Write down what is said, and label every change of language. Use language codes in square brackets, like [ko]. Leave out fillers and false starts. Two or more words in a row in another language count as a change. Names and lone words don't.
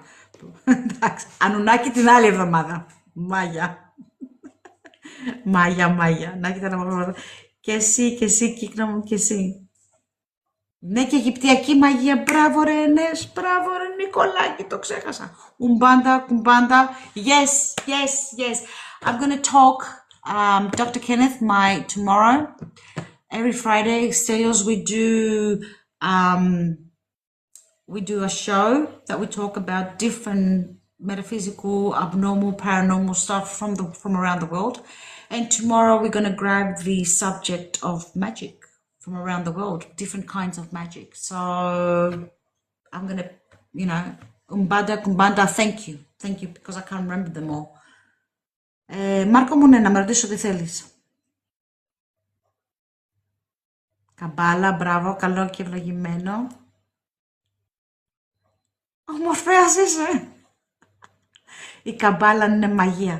[el] Εντάξει, Ανουνάκη την άλλη εβδομάδα. Μάγια. Μάγια. Να έχετε ένα όμορφο βράδυ. Και εσύ Κύκνο μου, και εσύ. Ναι, και Αιγυπτιακή μαγεία. Μπράβο ρε Ενές, μπράβο ρε Νικολάκη, το ξέχασα. Κουμπάντα. [en] Yes. I'm gonna talk, Dr. Kenneth, tomorrow. Every Friday, Stelios, we do We do a show that we talk about different metaphysical, abnormal, paranormal stuff from around the world. And tomorrow we're going to grab the subject of magic from around the world, different kinds of magic. So I'm going to, Umbanda, Kumbanda, thank you, because I can't remember them all. [el] Μάρκο μου, ναι, να με ρωτήσω τι θέλεις. Καμπάλα, μπράβο, καλό και ευλογημένο. Ο Μορφέας είσαι. Η καμπάλα είναι μαγεία.